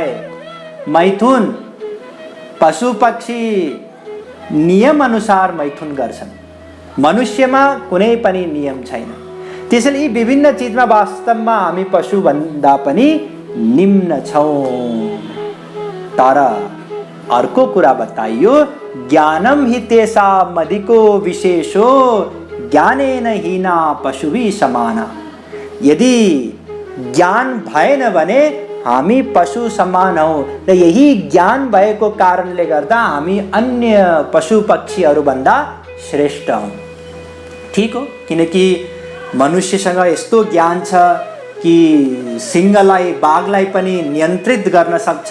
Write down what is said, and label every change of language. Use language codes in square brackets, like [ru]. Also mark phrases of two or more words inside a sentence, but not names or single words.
[ne] मैथुन पशु पक्षी नियम अनुसार मैथुन गर्छन्, मनुष्यमा कुनै पनि नियम छैन। त्यसैले यी विभिन्न चिजमा वास्तवमा हामी पशुभन्दा पनि निम्न छौँ। तर अर्को कुरा बताइयो, [sa] ज्ञानम हि तेषाम् अधिको विशेषो ज्ञानेन हीना पशुभिः समाना। [ne] यदि ज्ञान भएन भने हामी पशु समान हौँ र यही ज्ञान भएको कारणले गर्दा हामी अन्य पशु पक्षीहरूभन्दा श्रेष्ठ हौँ। ठिक हो, किनकि मनुष्यसँग यस्तो ज्ञान छ कि सिंहलाई, बाघलाई पनि नियन्त्रित गर्न सक्छ।